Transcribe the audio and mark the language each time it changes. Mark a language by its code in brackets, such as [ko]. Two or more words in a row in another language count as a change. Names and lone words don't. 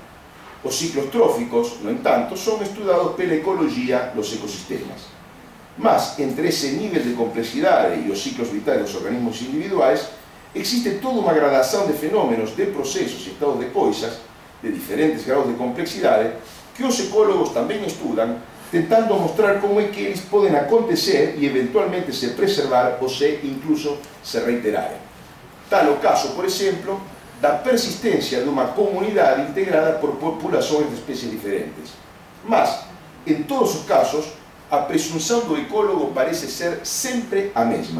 [gl] Os ciclos tróficos, no entanto, son estudados pela ecoloxía dos ecosistemas. Mas, entre ese nivel de complexidade e os ciclos vitais dos organismos individuais, existe toda unha gradación de fenómenos, de procesos e estados de coisas, de diferentes graus de complexidade, que os ecólogos tamén estudan tentando mostrar como é que [pt] eles podem acontecer e eventualmente se preservar [gl] ou se incluso se reiterarem. [pt] Tal o caso, por exemplo, da persistência de uma comunidade integrada por populações de espécies diferentes. Mas, em todos os casos, a presunção do ecólogo parece ser sempre a mesma.